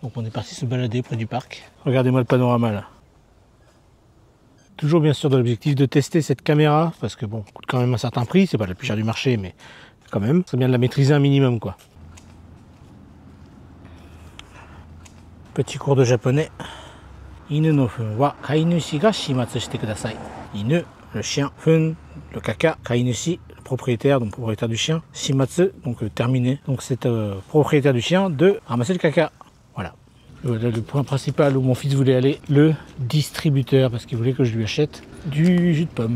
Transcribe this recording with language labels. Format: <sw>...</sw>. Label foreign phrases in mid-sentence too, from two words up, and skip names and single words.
<fr>Donc on est parti se balader près du parc. Regardez-moi le panorama là. Toujours bien sûr dans l'objectif de tester cette caméra, parce que bon, coûte quand même un certain prix, c'est pas la plus chère du marché, mais quand même, c'est bien de la maîtriser un minimum quoi. Petit cours de japonais.</fr> <ja>犬の糞は飼い主が始末してください.</ja> <fr>Inu, le chien, fun, le caca, kainushi, propriétaire, donc propriétaire du chien, shimatsu, donc terminé, donc c'est propriétaire du chien de ramasser le caca. Voilà. Le point principal où mon fils voulait aller, le distributeur, parce qu'il voulait que je lui achète du jus de pomme.</fr>